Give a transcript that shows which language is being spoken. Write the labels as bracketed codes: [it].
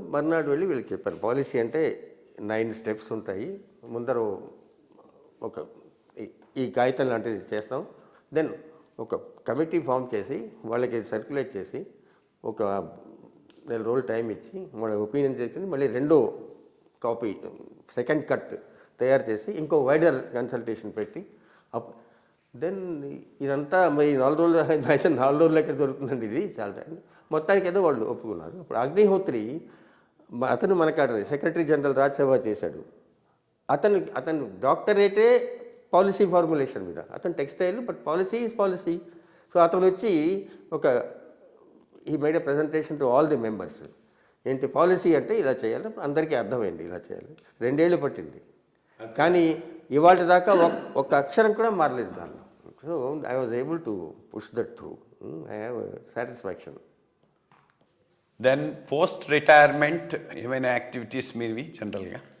[te] మర్నాడు వెళ్ళి వీళ్ళకి చెప్పాను పాలసీ అంటే 9 steps ఉంటాయి, ముందర ఒక ఈ కాగితం లాంటిది చేస్తాం, దెన్ ఒక కమిటీ ఫామ్ చేసి వాళ్ళకి సర్క్యులేట్ చేసి ఒక 4 రోజులు టైం ఇచ్చి వాళ్ళ ఒపీనియన్ చేసి మళ్ళీ 2వ కాపీ సెకండ్ కట్ తయారు చేసి ఇంకో వైడర్ కన్సల్టేషన్ పెట్టి దెన్ ఇదంతా మరి 4 రోజులు 4 రోజులు ఎక్కడ దొరుకుతుందండి, ఇది చాలా టైం. మొత్తానికి ఏదో వాళ్ళు ఒప్పుకున్నారు. అప్పుడు అగ్నిహోత్రి అతను మనకాడ సెక్రటరీ జనరల్ రాజ్యసభ చేశాడు. అతను డాక్టరేటే పాలసీ ఫార్ములేషన్ మీద, అతను textile but policy is policy. So అతను వచ్చి ఒక [en] he made a presentation to all the members. [te] ఏంటి పాలసీ అంటే ఇలా చేయాలి, అందరికీ అర్థమైంది ఇలా చేయాలి. 2 ఏళ్ళు పట్టింది, కానీ ఇవాళ దాకా ఒక్క అక్షరం కూడా మారలేదు దానిలో. [en] So I was able to push that through. I have satisfaction. [te] Then post retirement ఏమైనా యాక్టివిటీస్ మీవి జనరల్గా?